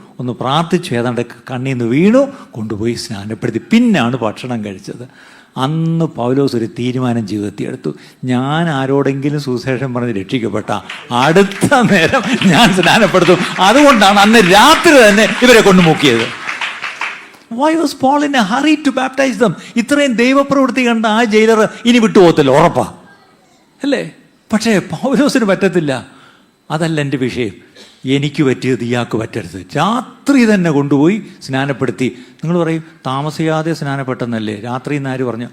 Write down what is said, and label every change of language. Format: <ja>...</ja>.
<ml>ഒന്ന് പ്രാർത്ഥിച്ചു, ഏതാണ്ട് കണ്ണിൽ നിന്ന് വീണു, കൊണ്ടുപോയി സ്നാനപ്പെടുത്തി. പിന്നാണ് ഭക്ഷണം കഴിച്ചത്. അന്ന് പൗലോസ് ഒരു തീരുമാനം ജീവിതത്തിൽ എടുത്തു, ഞാൻ ആരോടെങ്കിലും സുവിശേഷം പറഞ്ഞ് രക്ഷിക്കപ്പെട്ട അടുത്ത നേരം ഞാൻ സ്നാനപ്പെടുത്തും. അതുകൊണ്ടാണ് അന്ന് രാത്രി തന്നെ ഇവരെ കൊണ്ട് മുക്കിയത്.</ml> <en>Why was Paul in a hurry to baptize them?</en> <ml>ഇത്രയും ദൈവപ്രവൃത്തി കണ്ട ആ ജയിലർ ഇനി വിട്ടുപോകത്തില്ല, ഉറപ്പാ അല്ലേ? പക്ഷേ പൗലോസിന് പറ്റത്തില്ല. അതല്ല എൻ്റെ വിഷയം. എനിക്ക് പറ്റിയത് ഇയാൾക്ക് പറ്റരുത്. രാത്രി തന്നെ കൊണ്ടുപോയി സ്നാനപ്പെടുത്തി. നിങ്ങൾ പറയും താമസിയാതെ സ്നാനപ്പെട്ടെന്നല്ലേ? രാത്രി എന്നാര് പറഞ്ഞു?</ml>